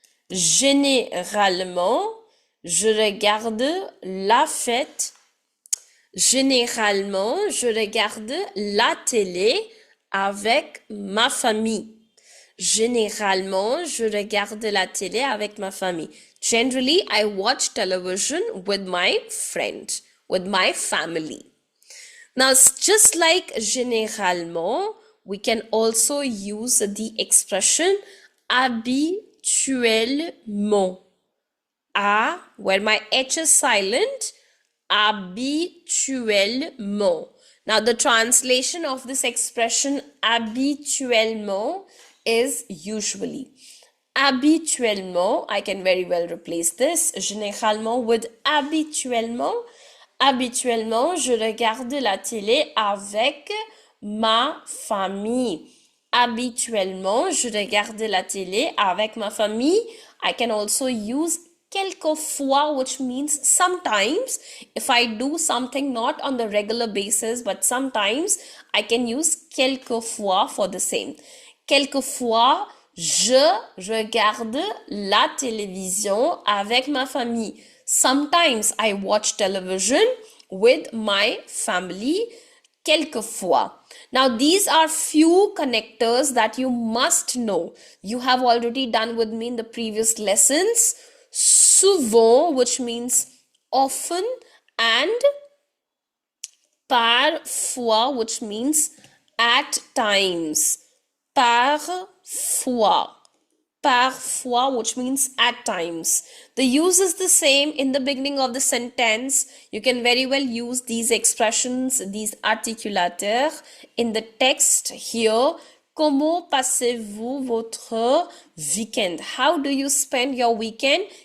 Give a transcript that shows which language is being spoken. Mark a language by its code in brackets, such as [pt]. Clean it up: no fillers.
[fr] Généralement, je regarde la fête. Généralement, je regarde la télé avec ma famille. Généralement, je regarde la télé avec ma famille. [en] Generally, I watch television with my friends, with my family. Now, just like généralement, we can also use the expression habituellement. Where my H is silent, habituellement. Now, the translation of this expression habituellement is usually. Habituellement, I can very well replace this généralement with habituellement. [fr] Habituellement, je regarde la télé avec ma famille. Habituellement, je regarde la télé avec ma famille. [en] I can also use quelquefois, which means sometimes. If I do something not on the regular basis, but sometimes, I can use quelquefois for the same. [fr] Quelquefois, je regarde la télévision avec ma famille. [en] Sometimes I watch television with my family. Quelquefois. Now, these are few connectors that you must know. You have already done with me in the previous lessons. Souvent, which means often, and parfois, which means at times. Parfois. Parfois, which means at times. The use is the same in the beginning of the sentence. You can very well use these expressions, these articulateurs in the text here. [fr] Comment passez-vous votre weekend? [en] How do you spend your weekend?